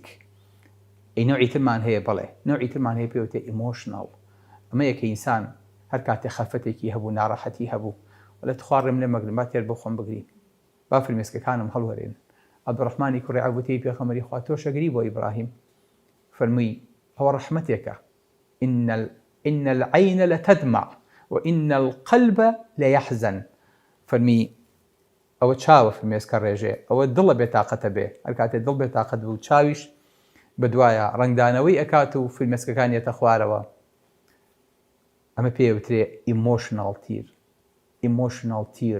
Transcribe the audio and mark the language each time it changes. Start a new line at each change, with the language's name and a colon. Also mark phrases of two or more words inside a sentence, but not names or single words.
Central Kurdish: ئەی نوعی ترمان هەیە بەڵێ نوعی ترمان هەیە پێوتێ ئیمۆشناڵ. ئەمەیە کە ئینسان هەر کاتێ خەفەتێکی هەبوو ناڕەحەتی هەبوو ولا تخوارم لێ مەگرم با تێر بۆ خۆم بگرین با فرمێسکەکانم هەڵوەرێن. عەبدوڕەحمانی کوڕی عەوفی پێغەمبەری خوا تۆشەگری بۆ ئیبراهیم فەرمووی ئەوە ڕەحمەتێکە
Arabic: إن العين لتدمع وإن القلب ليحزن.
Central Kurdish: فەرمی ئەوە چاوە فرمێسکە ڕێژێ ئەوە دڵە بێتاقەتە بێ هەر کاتێ دڵ بێتاقەت بوو چاویش بەدوایە ڕنگدانەوەی ئەکات و فرمێسکەکانیەتە خوارەوە. ئەمە پێوترێ
English: emotional tear.